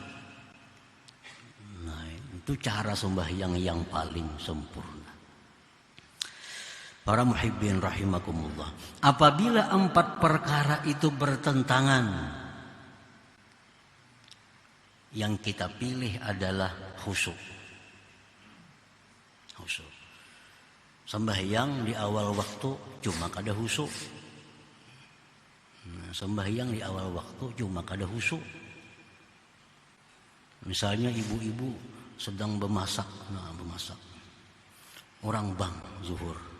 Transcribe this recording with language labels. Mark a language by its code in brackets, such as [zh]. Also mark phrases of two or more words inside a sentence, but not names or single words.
[id] Nah, itu cara sembahyang yang paling sempurna. Para muhibbin rahimakumullah, apabila 4 perkara itu bertentangan, yang kita pilih adalah khusyuk. Sembahyang di awal waktu cuma kada khusyuk. Sembahyang di awal waktu cuma kada khusyuk. [bjn] Misalnya ibu-ibu sedang bemasak, orang bang zuhur.